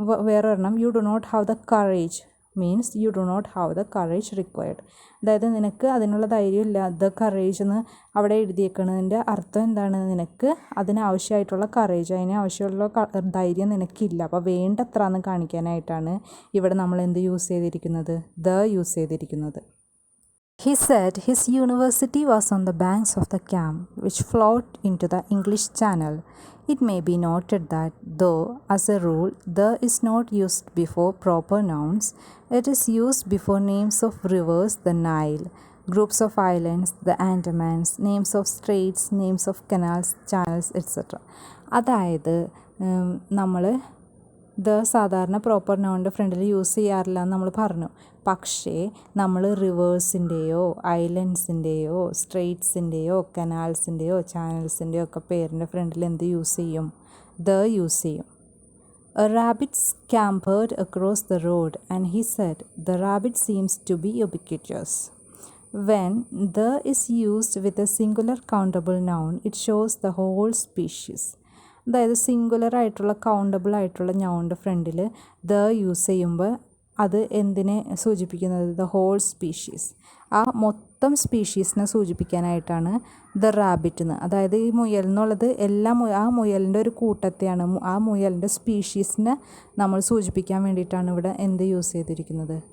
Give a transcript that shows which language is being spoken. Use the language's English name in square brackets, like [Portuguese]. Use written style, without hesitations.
[Malayalam] വേറെ ഒരെണ്ണം, [English] You do not have the courage means you do not have the courage required. [Malayalam] അതായത് നിനക്ക് അതിനുള്ള ധൈര്യമില്ല. ദ കറേജ് എന്ന് അവിടെ എഴുതിയേക്കുന്നതിൻ്റെ അർത്ഥം എന്താണ്? നിനക്ക് അതിനാവശ്യമായിട്ടുള്ള കറേജ്, അതിനാവശ്യമുള്ള ധൈര്യം നിനക്കില്ല. അപ്പോൾ വേണ്ടത്ര എന്ന് കാണിക്കാനായിട്ടാണ് ഇവിടെ നമ്മൾ എന്ത് യൂസ് ചെയ്തിരിക്കുന്നത്? ദ യൂസ് ചെയ്തിരിക്കുന്നത്. [English] He said his university was on the banks of the Cam, which flowed into the English Channel. It may be noted that though, as a rule, the is not used before proper nouns, it is used before names of rivers, the Nile, groups of islands, the Andamans, names of straits, names of canals, channels, etc. [Malayalam] അതായത് നമ്മൾ the സാധാരണ proper നൗണിൻ്റെ ഫ്രണ്ടിൽ use ചെയ്യാറില്ല എന്ന് നമ്മൾ പറഞ്ഞു. പക്ഷേ നമ്മൾ റിവേഴ്സിൻ്റെയോ ഐലൻഡ്സിൻ്റെയോ സ്ട്രെയ്റ്റ്സിൻ്റെയോ കനാൽസിൻ്റെയോ ചാനൽസിൻ്റെയോ ഒക്കെ പേരിൻ്റെ ഫ്രണ്ടിൽ എന്ത് യൂസ് ചെയ്യും? ദ യൂസ് ചെയ്യും. [English] A rabbit scampered across the road and he said, "The rabbit seems to be ubiquitous." When the is used with a singular countable noun, it shows the whole species. [Malayalam] അതായത് singular ആയിട്ടുള്ള countable ആയിട്ടുള്ള നൗണിൻ്റെ ഫ്രണ്ടിൽ the use ചെയ്യുമ്പോൾ അത് എന്തിനെ സൂചിപ്പിക്കുന്നത്? The whole species, ആ മൊത്തം സ്പീഷീസിനെ സൂചിപ്പിക്കാനായിട്ടാണ് ദ റാബിറ്റ് എന്ന്. അതായത് ഈ മുയൽ എന്നുള്ളത് ആ മുയലിൻ്റെ ഒരു കൂട്ടത്തെയാണ്, ആ മുയലിൻ്റെ സ്പീഷീസിനെ നമ്മൾ സൂചിപ്പിക്കാൻ വേണ്ടിയിട്ടാണ് ഇവിടെ എന്ത് യൂസ് ചെയ്തിരിക്കുന്നത്?